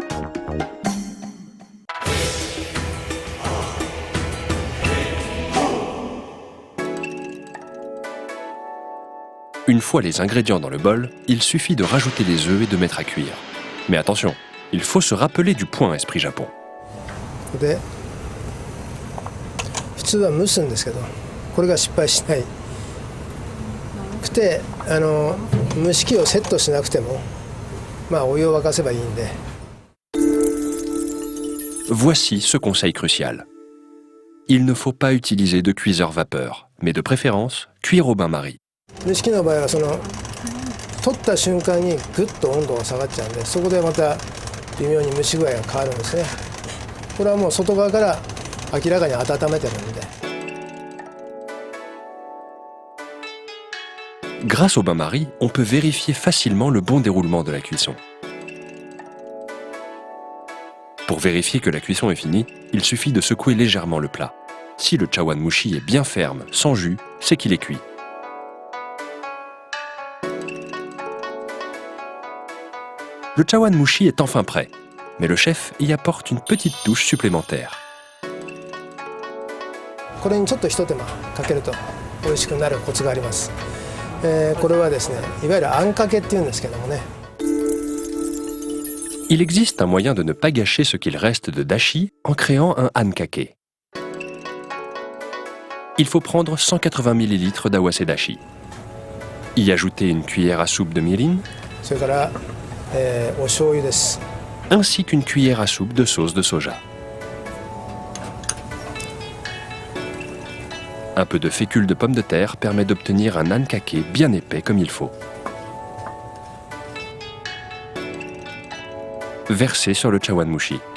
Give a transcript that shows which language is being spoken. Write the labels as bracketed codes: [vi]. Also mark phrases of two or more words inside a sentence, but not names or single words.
[fr] Une fois les ingrédients dans le bol, il suffit de rajouter les œufs et de mettre à cuire. Mais attention, il faut se rappeler du point esprit Japon. [ja] で普通は蒸すんですけど、これが失敗しないて蒸し器をセットしなくてもまあお湯を沸かせばいいんで。 [fr] Voici ce conseil crucial. Il ne faut pas utiliser de cuiseur vapeur, mais de préférence cuire au bain-marie. [ja] 蒸し器の場合は取った瞬間にグッと温度が下がっちゃうんで、そこでまた微妙に蒸し具合が変わるんですね。これはもう外側から明らかに温めてるんで。 [fr] Grâce au bain-marie, on peut vérifier facilement le bon déroulement de la cuisson. Pour vérifier que la cuisson est finie, il suffit de secouer légèrement le plat. Si le chawan mushi est bien ferme, sans jus, c'est qu'il est cuit. Le chawan mushi est enfin prêt, mais le chef y apporte une petite touche supplémentaire. [ja] これにちょっと一手間かけると美味しくなるコツがあります。これはですね、いわゆるあんかけっていうんですけどもね。 [fr] Il existe un moyen de ne pas gâcher ce qu'il reste de dashi en créant un hankake. Il faut prendre 180 ml d'awase dashi. Y ajouter une cuillère à soupe de mirin, [ja] それから、お醤油です。 [fr] ainsi qu'une cuillère à soupe de sauce de soja. Un peu de fécule de pomme de terre permet d'obtenir un hankake bien épais comme il faut. Versé sur le chawan mushi.